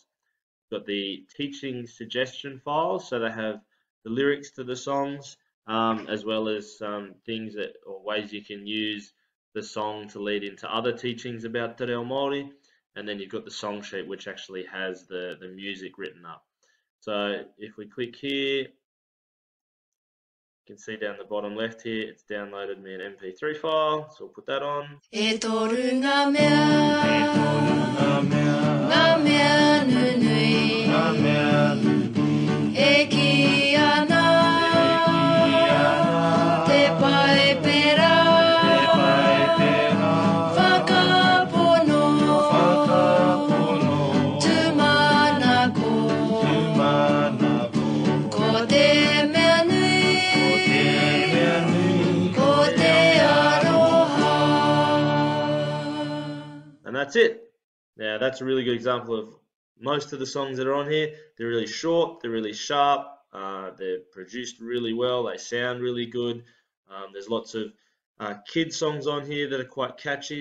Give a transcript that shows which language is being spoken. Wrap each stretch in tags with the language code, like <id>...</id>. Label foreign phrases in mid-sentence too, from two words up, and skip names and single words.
<en>We've got the teaching suggestion files, so they have the lyrics to the songs, as well as some things or ways you can use the song to lead into other teachings about Te Reo Māori. And then you've got the song sheet, which actually has the music written up. So if we click here, you can see down the bottom left here, it's downloaded me an MP3 file, so we'll put that on.</en> <mi>E toru ngā mea, ngā mea nunui, e ki ana, te pai pera, whakapono, tūmanako, ko te mea nui, ko te aroha.</mi> <en>And that's it. Now that's a really good example of most of the songs that are on here. They're really short, they're really sharp, they're produced really well, they sound really good. There's lots of kid songs on here that are quite catchy.</en>